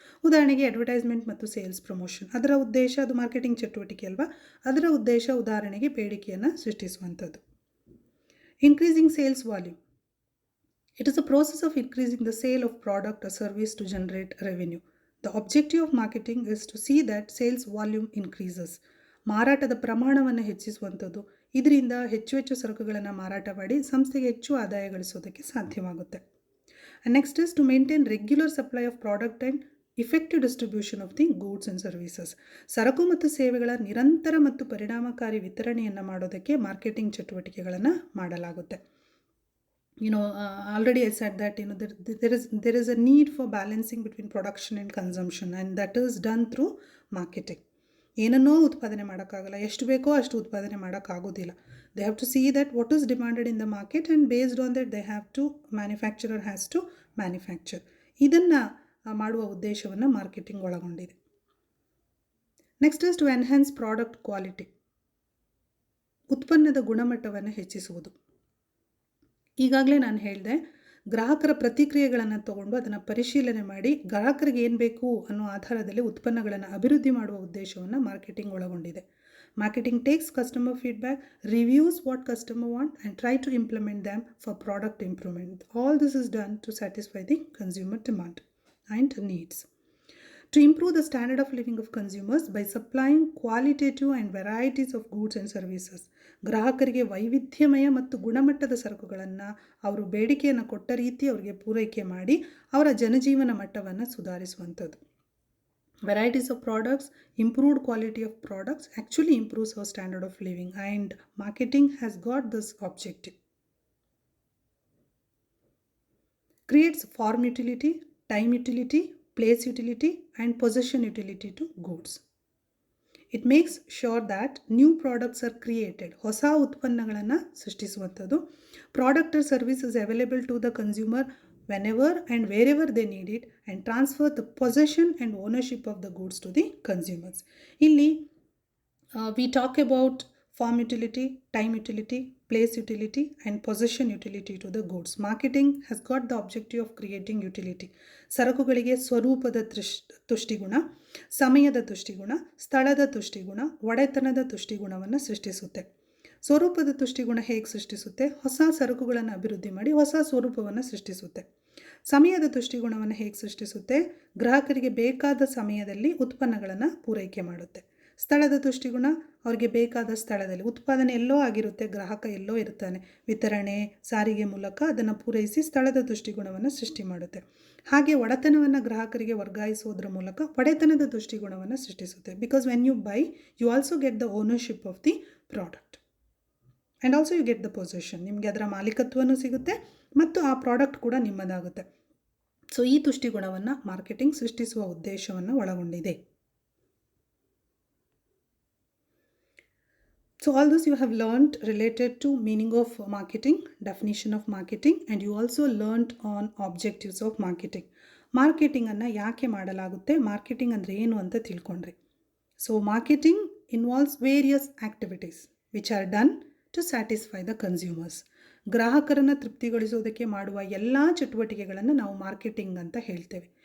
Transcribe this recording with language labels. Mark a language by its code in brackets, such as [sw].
[kn] ಉದಾಹರಣೆಗೆ ಅಡ್ವರ್ಟೈಸ್ಮೆಂಟ್ ಮತ್ತು sales promotion, ಅದರ ಉದ್ದೇಶ, ಅದು ಮಾರ್ಕೆಟಿಂಗ್ ಚಟುವಟಿಕೆ ಅಲ್ವಾ, ಅದರ ಉದ್ದೇಶ ಉದಾಹರಣೆಗೆ ಬೇಡಿಕೆಯನ್ನು ಸೃಷ್ಟಿಸುವಂಥದ್ದು. [en] Increasing sales volume, it is a process of increasing the sale of product or service to generate revenue. The objective of marketing is to see that sales volume increases. [kn] ಮಾರಾಟದ ಪ್ರಮಾಣವನ್ನು ಹೆಚ್ಚಿಸುವಂಥದ್ದು. ಇದರಿಂದ ಹೆಚ್ಚು ಹೆಚ್ಚು ಸರಕುಗಳನ್ನು ಮಾರಾಟ ಮಾಡಿ ಸಂಸ್ಥೆಗೆ ಹೆಚ್ಚು ಆದಾಯ ಗಳಿಸೋದಕ್ಕೆ ಸಾಧ್ಯವಾಗುತ್ತೆ. [en] Next is to maintain regular supply of product and effective distribution of the goods and services. [kn] ಸರಕು ಮತ್ತು ಸೇವೆಗಳ ನಿರಂತರ ಮತ್ತು ಪರಿಣಾಮಕಾರಿ ವಿತರಣೆಯನ್ನು ಮಾಡೋದಕ್ಕೆ ಮಾರ್ಕೆಟಿಂಗ್ ಚಟುವಟಿಕೆಗಳನ್ನು ಮಾಡಲಾಗುತ್ತೆ. [en] Already I said that there is a need for balancing between production and consumption, and that is done through marketing. [kn] ಏನನ್ನೋ ಉತ್ಪಾದನೆ ಮಾಡೋಕ್ಕಾಗಲ್ಲ, ಎಷ್ಟು ಬೇಕೋ ಅಷ್ಟು ಉತ್ಪಾದನೆ ಮಾಡೋಕ್ಕಾಗೋದಿಲ್ಲ. [en] They have to see that what is demanded in the market, and based on that manufacturer has to manufacture. [kn] ಇದನ್ನು ಮಾಡುವ ಉದ್ದೇಶವನ್ನು ಮಾರ್ಕೆಟಿಂಗ್ ಒಳಗೊಂಡಿದೆ. [en] next is to enhance product quality, [kn] ಉತ್ಪನ್ನದ ಗುಣಮಟ್ಟವನ್ನು ಹೆಚ್ಚಿಸುವುದು. ಈಗಾಗಲೇ ನಾನು ಹೇಳಿದೆ, ಗ್ರಾಹಕರ ಪ್ರತಿಕ್ರಿಯೆಗಳನ್ನು ತಗೊಂಡು ಅದನ್ನು ಪರಿಶೀಲನೆ ಮಾಡಿ ಗ್ರಾಹಕರಿಗೆ ಏನು ಬೇಕು ಅನ್ನೋ ಆಧಾರದಲ್ಲಿ ಉತ್ಪನ್ನಗಳನ್ನು ಅಭಿವೃದ್ಧಿ ಮಾಡುವ ಉದ್ದೇಶವನ್ನು ಮಾರ್ಕೆಟಿಂಗ್ ಒಳಗೊಂಡಿದೆ. [en] Marketing takes customer feedback, reviews what customer want and try to implement them for product improvement. All this is done to satisfy the consumer demand and needs. To improve the standard of living of consumers by supplying qualitative and varieties of goods and services. [kn] ಗ್ರಾಹಕರಿಗೆ ವೈವಿಧ್ಯಮಯ ಮತ್ತು ಗುಣಮಟ್ಟದ ಸರಕುಗಳನ್ನು ಅವರು ಬೇಡಿಕೆಯನ್ನು ಕೊಟ್ಟ ರೀತಿ ಅವರಿಗೆ ಪೂರೈಕೆ ಮಾಡಿ ಅವರ ಜನಜೀವನ ಮಟ್ಟವನ್ನು ಸುಧಾರಿಸುವಂಥದ್ದು. [en] Varieties of products, improved quality of products actually improves our standard of living, and marketing has got this objective. Creates form utility, time utility, place utility and possession utility to goods. It makes sure that new products are created. [kn] ಹೊಸ ಉತ್ಪನ್ನಗಳನ್ನು ಸೃಷ್ಟಿಸುವಂಥದ್ದು. [en] Product or service is available to the consumer whenever and wherever they need it, and transfer the possession and ownership of the goods to the consumers. ಇಲ್ಲಿ we talk about form utility, time utility, place utility and possession utility to the goods. Marketing has got the objective of creating utility. [kn] ಸರಕುಗಳಿಗೆ ಸ್ವರೂಪದ ತುಷ್ಟಿಗುಣ, ಸಮಯದ ತುಷ್ಟಿಗುಣ, ಸ್ಥಳದ ತುಷ್ಟಿಗುಣ, ಒಡೆತನದ ತುಷ್ಟಿಗುಣವನ್ನು ಸೃಷ್ಟಿಸುತ್ತೆ. ಸ್ವರೂಪದ ತುಷ್ಟಿಗುಣ ಹೇಗೆ ಸೃಷ್ಟಿಸುತ್ತೆ? ಹೊಸ ಸರಕುಗಳನ್ನು ಅಭಿವೃದ್ಧಿ ಮಾಡಿ ಹೊಸ ಸ್ವರೂಪವನ್ನು ಸೃಷ್ಟಿಸುತ್ತೆ. ಸಮಯದ ತುಷ್ಟಿಗುಣವನ್ನು ಹೇಗೆ ಸೃಷ್ಟಿಸುತ್ತೆ? ಗ್ರಾಹಕರಿಗೆ ಬೇಕಾದ ಸಮಯದಲ್ಲಿ ಉತ್ಪನ್ನಗಳನ್ನು ಪೂರೈಕೆ ಮಾಡುತ್ತೆ. ಸ್ಥಳದ ತುಷ್ಟಿಗುಣ, ಅವರಿಗೆ ಬೇಕಾದ ಸ್ಥಳದಲ್ಲಿ, ಉತ್ಪಾದನೆ ಎಲ್ಲೋ ಆಗಿರುತ್ತೆ, ಗ್ರಾಹಕ ಎಲ್ಲೋ ಇರ್ತಾನೆ, ವಿತರಣೆ ಸಾರಿಗೆ ಮೂಲಕ ಅದನ್ನು ಪೂರೈಸಿ ಸ್ಥಳದ ತುಷ್ಟಿಗುಣವನ್ನು ಸೃಷ್ಟಿ ಮಾಡುತ್ತೆ. ಹಾಗೆ ಒಡೆತನವನ್ನು ಗ್ರಾಹಕರಿಗೆ ವರ್ಗಾಯಿಸೋದ್ರ ಮೂಲಕ ಒಡೆತನದ ತುಷ್ಟಿಗುಣವನ್ನು ಸೃಷ್ಟಿಸುತ್ತೆ. [en] Because when you buy you also get the ownership of the product and also you get the possession. [kn] ನಿಮಗೆ ಅದರ ಮಾಲೀಕತ್ವನೂ ಸಿಗುತ್ತೆ ಮತ್ತು ಆ ಪ್ರಾಡಕ್ಟ್ ಕೂಡ ನಿಮ್ಮದಾಗುತ್ತೆ. ಸೊ ಈ ತುಷ್ಟಿಗುಣವನ್ನು ಮಾರ್ಕೆಟಿಂಗ್ ಸೃಷ್ಟಿಸುವ ಉದ್ದೇಶವನ್ನು ಒಳಗೊಂಡಿದೆ. [en] So all this you have learned related to meaning of marketing, definition of marketing, and you also learned on objectives of marketing. [kn] Marketing ಅನ್ನು ಯಾಕೆ ಮಾಡಲಾಗುತ್ತೆ, ಮಾರ್ಕೆಟಿಂಗ್ ಅಂದರೆ ಏನು ಅಂತ ತಿಳ್ಕೊಂಡ್ರಿ. [en] So marketing involves various activities which are done to satisfy the consumers. [kn] ಗ್ರಾಹಕರನ್ನು ತೃಪ್ತಿಗೊಳಿಸೋದಕ್ಕೆ ಮಾಡುವ ಎಲ್ಲ ಚಟುವಟಿಕೆಗಳನ್ನು ನಾವು ಮಾರ್ಕೆಟಿಂಗ್ ಅಂತ ಹೇಳ್ತೇವೆ.